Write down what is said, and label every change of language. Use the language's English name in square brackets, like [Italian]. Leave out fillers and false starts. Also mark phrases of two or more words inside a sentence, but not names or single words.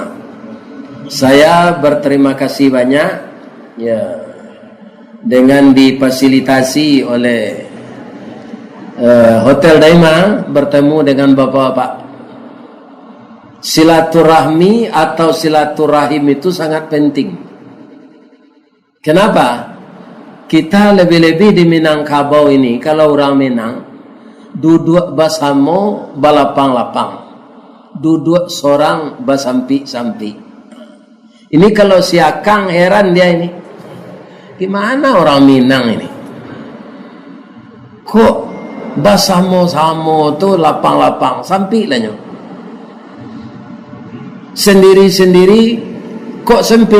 [Indonesian] Saya berterima kasih banyak ya, dengan difasilitasi oleh Hotel Daima bertemu dengan bapak-bapak. Silaturahmi atau silaturahim itu sangat penting. Kenapa? Kita lebih-lebih di Minangkabau ini, kalau orang Minang [Minangkabau] duduk basamo balapang-lapang, duduk sorang basampi-sampi. [Indonesian] Ini kalau si Akang heran dia ini, gimana orang Minang ini [Minangkabau] kok basamo-samo tuh lapang-lapang, [Indonesian] sampai lahnya. Sendiri-sendiri kok sempit.